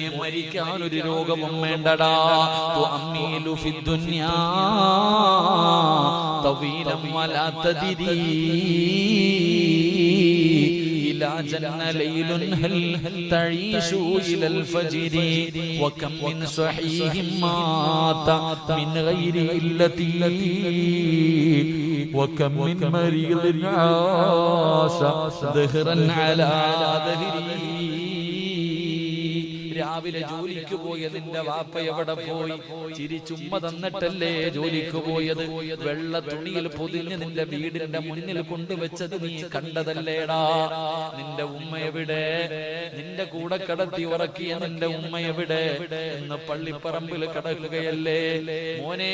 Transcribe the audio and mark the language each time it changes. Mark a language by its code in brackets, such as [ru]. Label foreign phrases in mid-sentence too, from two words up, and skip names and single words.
[ml] മരിക്കാൻ ഒരു രോഗവും വേണ്ടടാ. [ar] تؤمل في الدنيا طويلا ولا تدري إذا جن ليل هل تعيش إلى الفجر وكم من صحيح مات من غير علة وكم من مريض عاش ظهرا على ظهره. [ml] രാവിലെ ജോലിക്ക് പോയതിന്റെ വാപ്പ എവിടെ പോയി? ചിരിച്ചുമ്മ തന്നിട്ടല്ലേ ജോലിക്ക് പോയത്? വെള്ള തുണിയിൽ പൊതിഞ്ഞ് നിന്റെ വീടിന്റെ മുന്നിൽ കൊണ്ടുവച്ചത് നീ കണ്ടതല്ലേടാ? നിന്റെ ഉമ്മ എവിടെ? നിന്റെ കൂടെ കടത്തി ഉറക്കിയ നിന്റെ ഉമ്മ എവിടെ എന്ന് പള്ളിപ്പറമ്പിൽ കിടക്കുകയല്ലേ മോനെ.